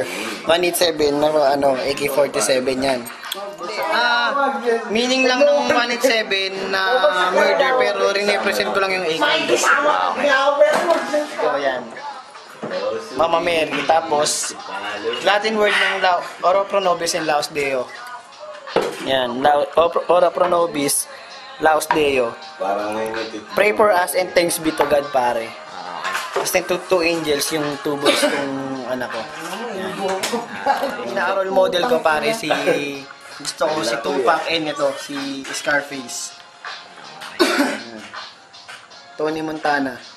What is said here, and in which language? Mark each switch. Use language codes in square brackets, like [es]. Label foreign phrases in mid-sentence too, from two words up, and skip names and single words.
[tl] 187 na AK-47 yan. Meaning lang ng 187 na murder pero rin-represent ko lang yung AK. So yan. Mama Mary. Tapos [en] Latin word [tl] ng [la] Ora pro nobis [tl] and [la] Laus Deo. Yan, Ora pro nobis, Laus Deo. [tl] Parang ngayon [en] Pray for us and thanks be to God pare. [tl] Kasi [en] two angels [tl] yung [en] two boys [tl] kong anak ko. Ina- [en] role model [tl] ko pare si gusto ko si Tupac and ito si Scarface. Tony Montana.